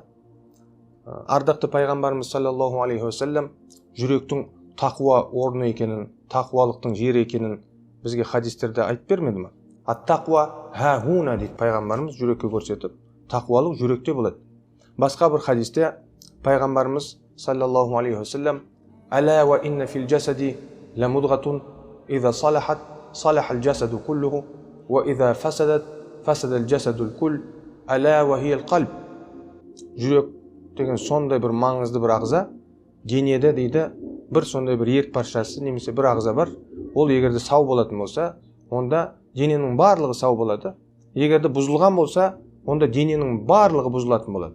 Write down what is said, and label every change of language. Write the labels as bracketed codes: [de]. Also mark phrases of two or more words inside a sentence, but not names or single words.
[kk] Ардақты пайғамбарымыз [ar] صلى الله عليه وسلم [kk] жүректің тақуа орны екенін, тақуалықтың жері екенін бізге хадистерде айтып бермеді ме? [ar] التقوى هاهنا [kk] дейді пайғамбарымыз жүрекке көрсетіп, тақуалық жүректе болады. Басқа бір хадисте пайғамбарымыз [ar] صلى الله عليه وسلم ألا وإن في الجسد لمضغة إذا صلحت صلح الجسد كله وإذا فسدت فسد الجسد كل, ألا وهي القلب». [kk] Жүрек деген сондай бір маңызды бір ағза, денеде дейді бір сондай бір ерік паршасы немесе бір ағза бар. Ол егерде сау болатын болса, онда дененің барлығы сау болады. Егерде бұзылған болса, онда дененің барлығы бұзылатын болады.